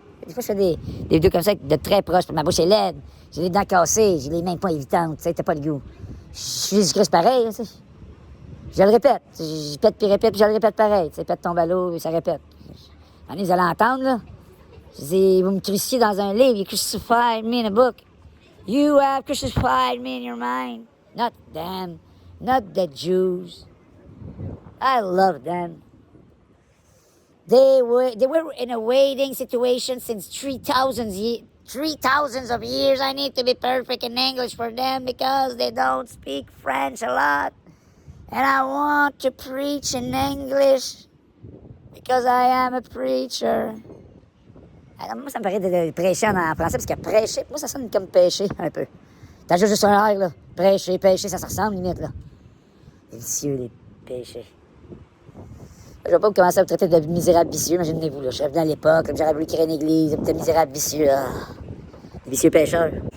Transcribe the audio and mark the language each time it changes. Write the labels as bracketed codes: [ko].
[fr] Des fois, je fais des vidéos comme ça de très proche. Ma bouche est laide. J'ai les dents cassées. J'ai les mains pas évitantes. Tu sais, t'as pas le goût. Je suis Jésus-Christ pareil. Tu sais. Je le répète. Je pète puis répète puis je le répète pareil. Tu sais, pète ton ballot et ça répète. Allez, vous allez entendre, là. Je dis, vous me crucifiez dans un livre. [en] You crucified me in a book. You have crucified me in your mind. Not them. Not the Jews. I love them. They were in a waiting situation since 3,000 of years. I need to be perfect in English for them because they don't speak French a lot. And I want to preach in English because I am a preacher. [fr] Alors, moi, ça me paraît de prêcher en français parce que prêcher, moi, ça sonne comme pêcher un peu. T'as juste un air, là. Prêcher, pêcher, ça ressemble limite, là. Vicieux, les péchés. Je vais pas vous commencer à vous traiter de misérable vicieux, imaginez-vous, là. Je suis revenu à l'époque, comme j'aurais voulu créer une église, de misérable vicieux, là. Des vicieux pécheurs.